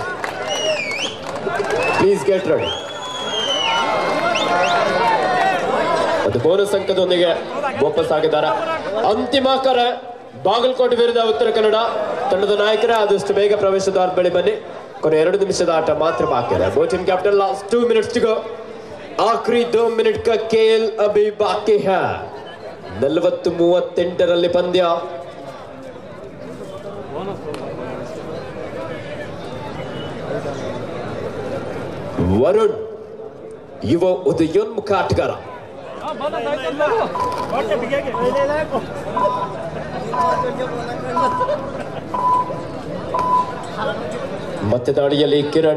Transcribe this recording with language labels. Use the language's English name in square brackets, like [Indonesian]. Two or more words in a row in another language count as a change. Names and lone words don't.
[English] please get ready. [Kannada] ಒಂದು ಬೋನಸ್ ಅಂಕದೊಂದಿಗೆ ವಾಪಸ್ ಆಗಿದ್ದಾರೆ. ಅಂತಿಮ ಕರೆ ಬಾಗಲಕೋಟೆ ವಿರುದ್ಧ ಉತ್ತರ ಕನ್ನಡ ತಂಡದ ನಾಯಕರೇ ಆದಷ್ಟು ಬೇಗ ಪ್ರವೇಶ ದ್ವಾರ ಬಳಿ ಬನ್ನಿ. ಕೊನೆ 2 ನಿಮಿಷದ ಆಟ ಮಾತ್ರ ಬಾಕಿ ಇದೆ. [English] boating captain last 2 minutes go. [Hindi] आखिरी 2 मिनट का खेल अभी बाकी है. [Kannada] 40-38 ಪಂದ್ಯ. ವರುಣ್ ಯುವ ಉದಯೋನ್ಮುಖ ಆಟಗಾರ. ಮತ್ತೆ ದಾಳಿಯಲ್ಲಿ ಕಿರಣ್.